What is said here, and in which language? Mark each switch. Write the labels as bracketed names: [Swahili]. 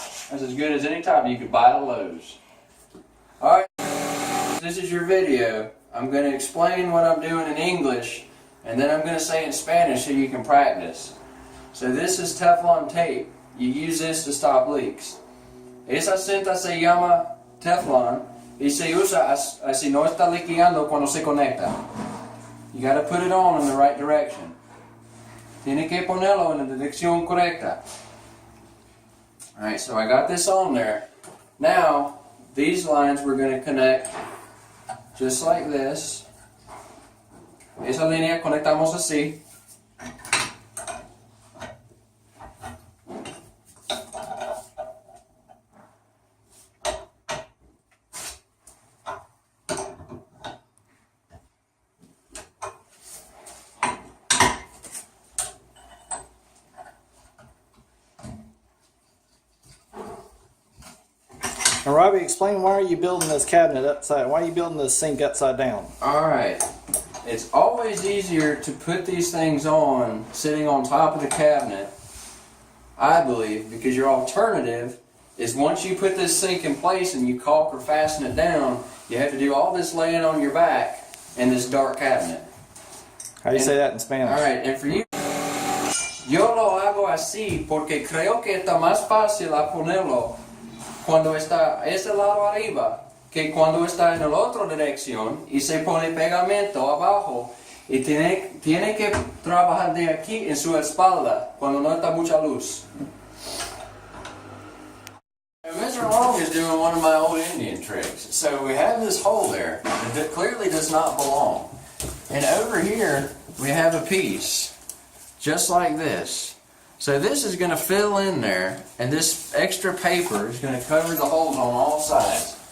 [English] That's as good as any top you could buy at Lowe's. Alright, this is your video. I'm going to explain what I'm doing in English, and then I'm going to say it in Spanish so you can practice. So this is Teflon tape. You use this to stop leaks. [Spanish] Esa cinta se llama Teflon y se usa así no está liqueando cuando se conecta. [English] You got to put it on in the right direction. [Spanish] Tiene que ponerlo en la dirección correcta. [English] Alright, so I got this on there. Now, these lines we're going to connect just like this. [Spanish] Esa línea conectamos así. [English] Now, Robbie, explain why are you building this cabinet upside? Why are you building this sink upside down? All right, it's always easier to put these things on sitting on top of the cabinet, I believe, because your alternative is once you put this sink in place and you caulk or fasten it down, you have to do all this laying on your back in this dark cabinet. How do you say that in Spanish? All right, and for you, [Spanish] yo lo hago así porque creo que está más fácil a ponerlo cuando está a ese lado arriba que cuando está en la otra dirección y se pone pegamento abajo y tiene que trabajar de aquí en su espalda cuando no está mucha luz. [English] Mr. Long is doing one of my old Indian tricks. So we have this hole there that clearly does not belong. And over here we have a piece just like this. So this is going to fill in there, and this extra paper is going to cover the holes on all sides.